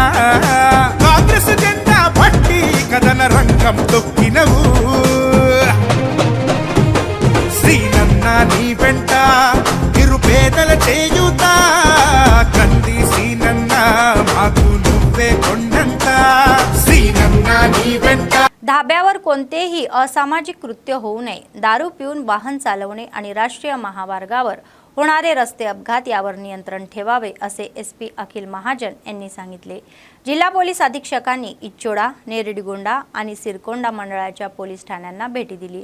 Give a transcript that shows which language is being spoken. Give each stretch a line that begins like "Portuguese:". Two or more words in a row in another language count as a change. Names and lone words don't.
Telugu: కాంగ్రెస్ జెండా పట్టి కథన రంగం తొక్కినవు. సీనన్నా నీ వెంట నిరుపేదల చేయుత, కంది సీనన్నా మాకు నువ్వే కొండంత. సీనన్నా నీ వెంట.
Marathi: धाब्यावर कोणतेही असामाजिक कृत्य होऊ नये, दारू पिऊन वाहन चालवणे आणि राष्ट्रीय महामार्गावर होणारे रस्ते अपघात यावर नियंत्रण ठेवावे असे एसपी अखिल महाजन यांनी सांगितले. जिल्हा पोलीस अधीक्षकांनी इच्चोडा, नेरडिगोंडा आणि सिरकोंडा मंडळाच्या पोलीस ठाण्यांना भेटी दिली.